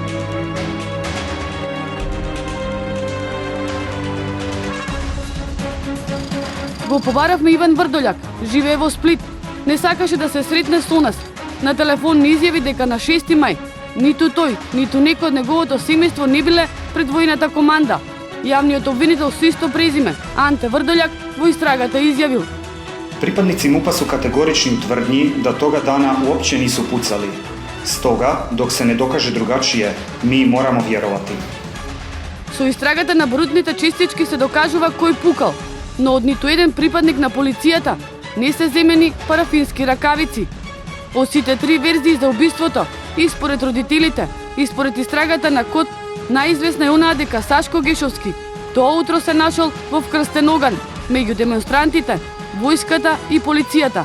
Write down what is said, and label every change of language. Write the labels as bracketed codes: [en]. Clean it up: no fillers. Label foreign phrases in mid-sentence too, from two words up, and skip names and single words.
[mk] Го побаравме Иван Врдољак, живее во Сплит. Не сакаше да се сретне со нас. На телефон ни изјави дека на 6 мај ниту тој, ниту некој од неговото семејство не биле пред војната команда. Јавниот обвинител со исто презиме, Анте Врдољак, во истрагата изјавил: [hr] Pripadnici MUP-a su kategorični u tvrdnji da toga dana uopće nisu pucali. Stoga, dok se ne dokaže drugačije, mi moramo vjerovati. [mk] Со истрагата на брутните честички се докажува кој пукал, но од ниту еден припадник на полицијата не се земени парафински ракавици. Од сите 3 верзии за убиството, и според родителите, и според истрагата на КОТ, најизвестна е онаа дека Сашко Гешовски тоа утро се нашол во вкрстен оган меѓу демонстрантите, војската и полицијата.